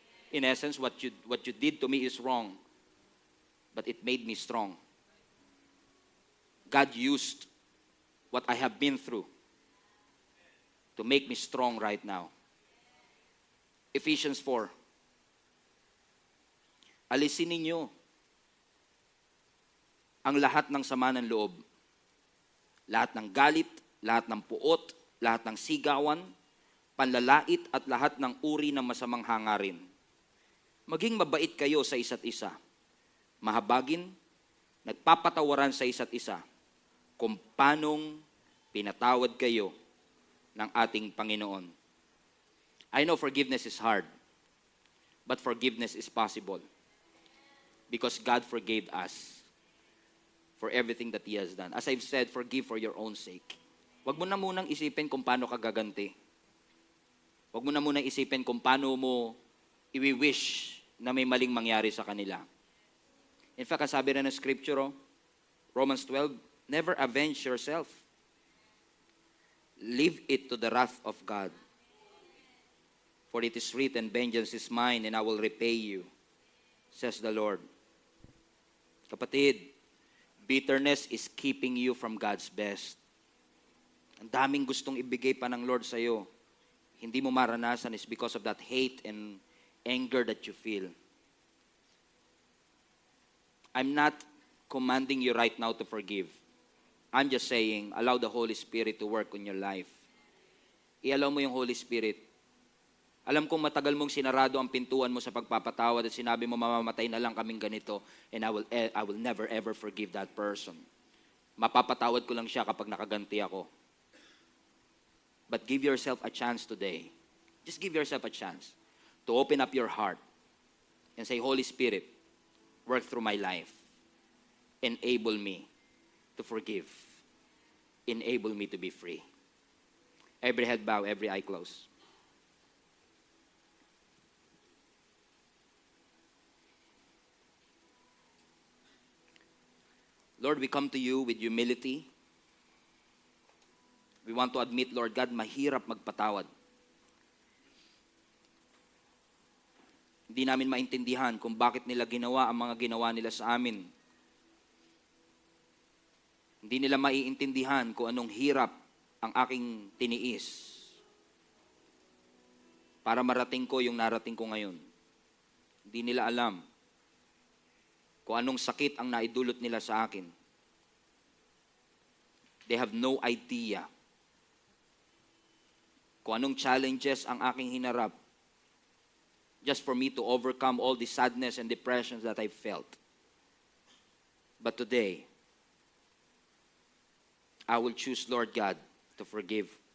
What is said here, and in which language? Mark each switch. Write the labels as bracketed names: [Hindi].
[English] In essence, what you did to me is wrong, but it made me strong. God used what I have been through to make me strong right now. Ephesians 4. [Filipino] Alisin ninyo ang lahat ng sama ng loob, lahat ng galit, lahat ng puot, lahat ng sigawan, panlalait at lahat ng uri ng masamang hangarin. Maging mabait kayo sa isa't isa, mahabagin, nagpapatawaran sa isa't isa, kung paanong pinatawad kayo ng ating Panginoon. [English] I know forgiveness is hard, but forgiveness is possible because God forgave us for everything that He has done. As I've said, forgive for your own sake. [Filipino] Huwag mo na munang isipin kung paano ka gaganti. Huwag mo na munang isipin kung paano mo i-wish na may maling mangyari sa kanila. [English] In fact, [Filipino] sabi rin ng [English] scripture, Romans 12, never avenge yourself. Leave it to the wrath of God. For it is written, vengeance is mine and I will repay you, says the Lord. Kapatid, bitterness is keeping you from God's best. [Filipino] Ang daming gustong ibigay pa ng Lord sa'yo. Hindi mo maranasan [English] is because of that hate and anger that you feel. I'm not commanding you right now to forgive. I'm just saying, allow the Holy Spirit to work on your life. [Filipino] I-allow mo yung Holy Spirit. Alam kong matagal mong sinarado ang pintuan mo sa pagpapatawad at sinabi mo, mamamatay na lang kaming ganito [English] and I will never ever forgive that person. [Filipino] Mapapatawad ko lang siya kapag nakaganti ako. [English] But give yourself a chance today. Just give yourself a chance to open up your heart and say, Holy Spirit, work through my life. Enable me to forgive. Enable me to be free. Every head bow, every eye closed. Lord, we come to you with humility. We want to admit, Lord God, [Filipino] mahirap magpatawad. Hindi namin maintindihan kung bakit nila ginawa ang mga ginawa nila sa amin. Hindi nila maiintindihan kung anong hirap ang aking tiniis para marating ko yung narating ko ngayon. Hindi nila alam kung anong sakit ang naidulot nila sa akin. [English] They have no idea [Filipino] kung anong challenges ang aking hinarap [English] just for me to overcome all the sadness and depressions that I felt. But today, I will choose, Lord God, to forgive.